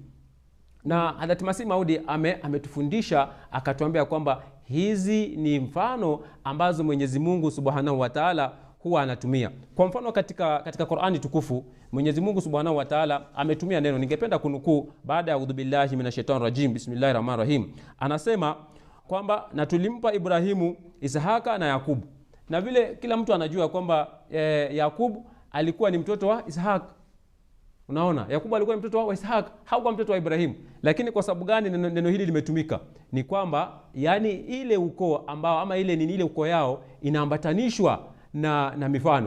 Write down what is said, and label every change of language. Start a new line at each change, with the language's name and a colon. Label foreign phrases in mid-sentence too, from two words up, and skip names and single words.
Swahili: Na Hadhrat Masih Maud ametufundisha akatuambia kwamba hizi ni mfano ambazo Mwenyezi Mungu
Arabic: سبحانه وتعالى
Swahili: huwa anatumia. Kwa mfano katika Qur'ani tukufu Mwenyezi Mungu
Arabic: سبحانه وتعالى
Swahili: ametumia neno, ningependa kunukuu baada ya
Arabic: أعوذ بالله من الشيطان الرجيم بسم الله الرحمن الرحيم.
Swahili: Anasema kwamba na tulimpa Ibrahimu Ishaka na Yakubu. Na vile kila mtu anajua kwamba Yakubu alikuwa ni mtoto wa Ishaq. Unaona, Yakubu alikuwa ni mtoto wa Ishaq, hakuwa mtoto wa Ibrahim. Lakini kwa sababu gani neno hili limetumika? Ni kwamba yani ile ukoo ambao ama ile ukoo yao inaambatanishwa na mifano.